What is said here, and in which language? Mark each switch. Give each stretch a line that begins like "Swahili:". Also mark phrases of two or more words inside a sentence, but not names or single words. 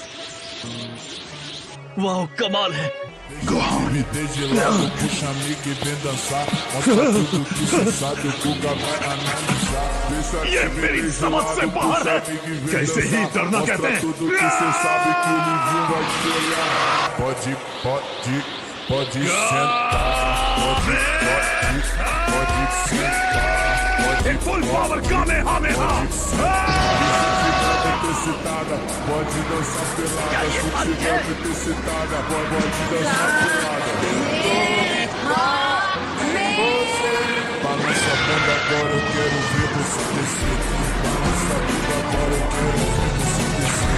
Hindi: वाह, कमाल है।
Portuguese: Desde logo puxa amigo e vem dançar. Mostra tudo que cê sabe, o Guga vai analisar.
Hindi: ये मेरी समझ से बाहर है। कैसे ही डरना कहते हैं।
Portuguese: Tudo que cê sabe que o Livinho vai te olhar. Pode sentar. Pode sentar.
English: full power Kamehameha.
Portuguese: Excitada, pode dançar pelada. Se tiver muito excitada, pode dançar pelada. Balança a bunda agora, eu quero ver você descer. Balança a bunda agora, eu quero ver você descer.